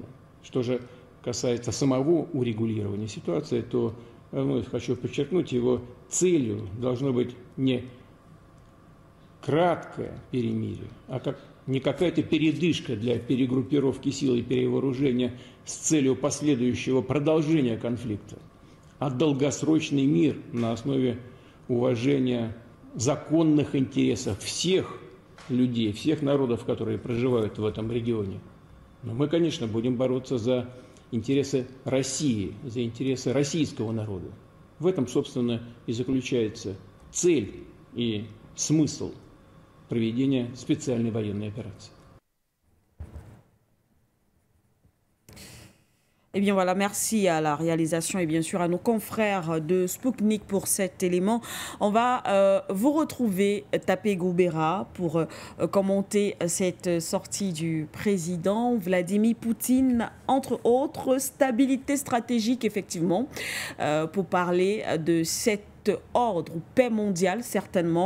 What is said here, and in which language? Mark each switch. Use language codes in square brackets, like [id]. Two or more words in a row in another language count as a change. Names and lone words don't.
[ru] Что же касается самого урегулирования ситуации, то вновь хочу подчеркнуть, его целью должно быть не краткое перемирие, а не какая-то передышка для перегруппировки сил и перевооружения с целью последующего продолжения конфликта, а долгосрочный мир на основе уважения законных интересов всех людей, всех народов, которые проживают в этом регионе. Но мы, конечно, будем бороться за интересы России, за интересы российского народа. В этом, собственно, и заключается цель и смысл проведения специальной военной операции. [fr] Eh bien voilà, merci à la réalisation et bien sûr à nos confrères de Spoutnik pour cet élément. On va vous retrouver, Tapé Goubera, pour commenter cette sortie du président Vladimir Poutine, entre autres, stabilité stratégique effectivement, pour parler de cette ordre ou paix mondiale, certainement.